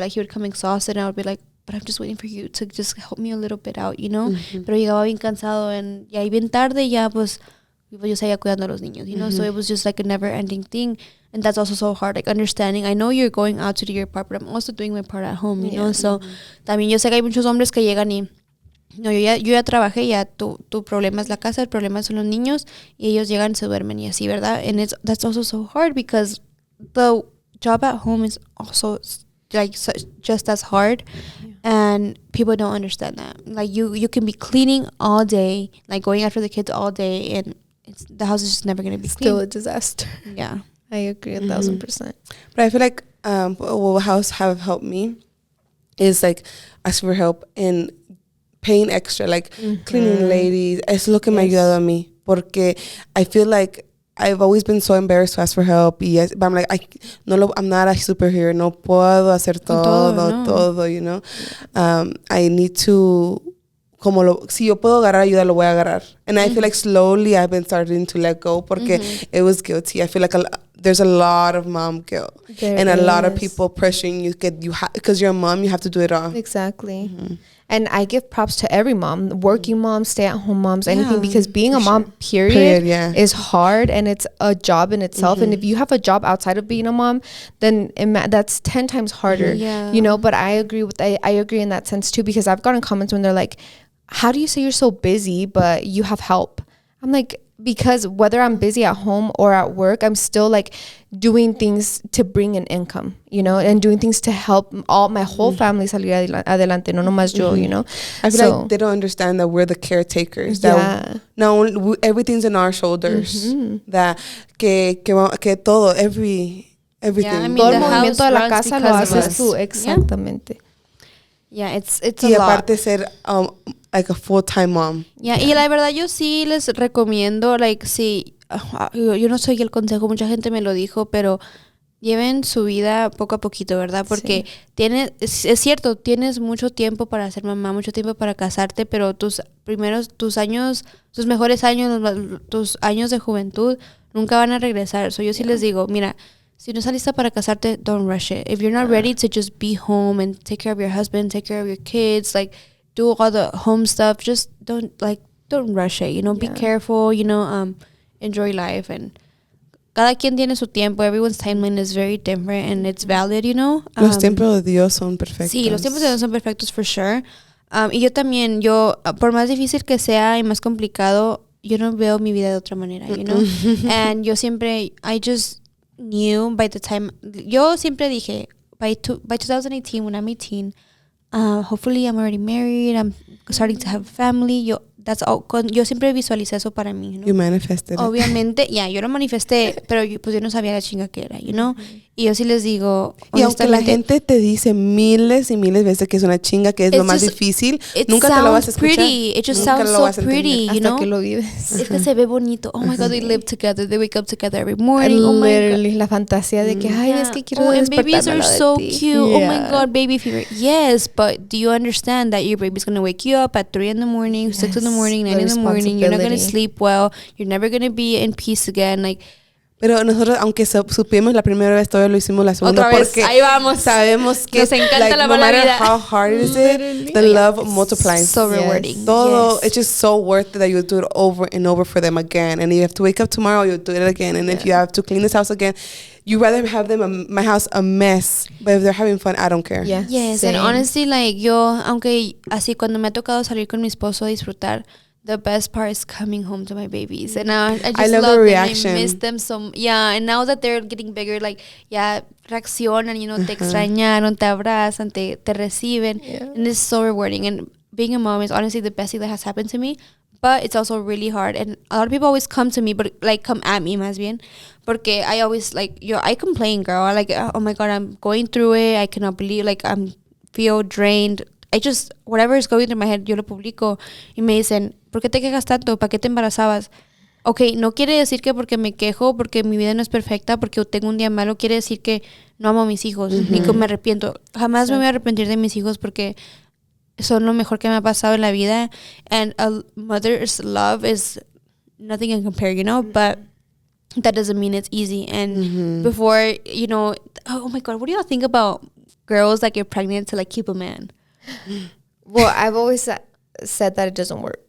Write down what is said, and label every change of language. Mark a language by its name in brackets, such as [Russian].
[English] Like, he would come exhausted and I would be like, but I'm just waiting for you to just help me a little bit out, you know? [Spanish] Pero llegaba bien cansado and ya bien tarde, ya pues yo seguía cuidando a los niños, [English] you know? So it was just like a never-ending thing. And that's also so hard, like understanding. I know you're going out to do your part, but I'm also doing my part at home, you know? [Spanish] So también yo sé que hay muchos hombres que llegan y no, yo ya trabajé, ya tu problema es la casa, el problema son los niños, y ellos llegan y se duermen y así, ¿verdad? [English] And that's also so hard because the job at home is also like just as hard, and people don't understand that. Like you can be cleaning all day, like going after the kids all day, and the house is just never going to be still clean. a disaster. Yeah. I agree 1,000%. But I feel like what house have helped me is like asking for help and paying extra, like cleaning ladies. [Spanish] Es lo que me ha ayudado a mí, porque [English] I feel like I've always been so embarrassed to ask for help. But I'm like, I'm not a superhero. [Spanish] No puedo hacer todo, [English] you know. I need to, [Spanish] si yo puedo agarrar ayuda, lo voy a agarrar. [English] And I feel like slowly I've been starting to let go, porque it was guilty. I feel like there's a lot of mom guilt. A lot of people pressuring you, because you're a mom, you have to do it all. Exactly. And I give props to every mom, working moms, stay-at-home moms, anything, because being a mom, period, is hard, and it's a job in itself. And if you have a job outside of being a mom, then that's 10 times harder, you know. But I agree in that sense too, because I've gotten comments when they're like, how do you say you're so busy but you have help? I'm like, because whether I'm busy at home or at work, I'm still like doing things to bring an income, you know, and doing things to help my whole family [Spanish] salir adelante, no nomás yo, [English] you know. I feel like they don't understand that we're the caretakers. That no, everything's in our shoulders. That [Spanish] que todo, [English] everything. Yeah, I mean, [Spanish] todo el movimiento de la casa lo haces tú, exactamente. [English] Yeah, it's a lot. [Spanish] Y aparte ser [English] like a full-time mom. [Spanish] Yeah, y la verdad yo sí les recomiendo, like, sí, yo no soy el consejo, mucha gente me lo dijo, pero lleven su vida poco a poquito, ¿verdad? Porque es cierto, tienes mucho tiempo para ser mamá, mucho tiempo para casarte, pero tus mejores años, tus años de juventud nunca van a regresar. So yo sí les digo, mira, si no estás lista para casarte, [English] don't rush it. If you're not ready to just be home and take care of your husband, take care of your kids, like do all the home stuff, just don't rush it, you know, be careful, you know, enjoy life. [Spanish] And cada quien tiene su tiempo. [English] Everyone's timeline is very different and it's valid, you know. [Spanish] Los tiempos de Dios son perfectos. Sí, los tiempos de Dios son perfectos [English] for sure. [Spanish] Y yo también, por más difícil que sea y más complicado, yo no veo mi vida de otra manera, [English] you know. And [Spanish] yo siempre, [English] I just knew by the time, [Spanish] yo siempre dije, [English] by 2018, when I'm 18, hopefully I'm already married, I'm starting to have a family. [Spanish] Yo siempre visualicé eso para mí, ¿no? [English] You manifested it. [Spanish] Obviamente, yo lo manifesté, pero yo no sabía la chinga que era, [English] you know. [Spanish] Y yo sí les digo, y aunque la gente te dice miles y miles de veces que es una chinga, que es lo más difícil, nunca te lo vas a escuchar. [English] Pretty. It just sounds so pretty, you know. [Spanish] Hasta que lo vives. Es que se ve bonito. [English] Oh my God, they live together, they wake up together every morning. Oh my God. [Spanish] La fantasía de que, ay, es que quiero [English] and babies are so cute. Yeah. Oh my God, baby fever. Yes, but do you understand that your baby's gonna wake you up at 3 in the morning, 6 in the morning, 9 in the morning? You're not gonna sleep well. You're never gonna be in peace again. Like, [Spanish] pero nosotros, aunque supimos la primera vez, todavía lo hicimos la segunda. Otra vez, porque ahí vamos. Sabemos que nos encanta [English] like, [Spanish] la [English] no matter [Spanish] vida. [English] how hard is it, the love multiplies. So rewarding. Todo, it's just so worth it that you do it over and over for them again. And if you have to wake up tomorrow, you do it again. And if you have to clean this house again, you rather have them my house a mess, but if they're having fun, I don't care. Yeah. Yes, Same. and honestly, like [Spanish] yo, aunque así cuando me ha tocado salir con mi esposo a disfrutar, [English] the best part is coming home to my babies, and I just love love the them. reaction. I miss them so. Yeah, and now that they're getting bigger, like reaccionan, you know, [Spanish] te extrañaron, te abrazan, te reciben, [English] and it's so rewarding. And being a mom is honestly the best thing that has happened to me. But it's also really hard, and a lot of people always come to me, but like come at me, [Spanish] más bien, porque [English] I always I complain, girl. I like, oh my God, I'm going through it. I cannot believe, like, feel drained. I just, whatever is going through my head, [Spanish] yo lo publico y me dicen, ¿por qué te quejas tanto? ¿Para qué te embarazabas? Okay, no quiere decir que porque me quejo, porque mi vida no es perfecta, porque tengo un día malo, quiere decir que no amo a mis hijos, ni que me arrepiento. Jamás me voy a arrepentir de mis hijos porque son lo mejor que me ha pasado en la vida. [English] And a mother's love is nothing can compare, you know, but that doesn't mean it's easy. And before, you know, oh my God, what do y'all think about girls that get pregnant to like keep a man? Well, I've always said that it doesn't work.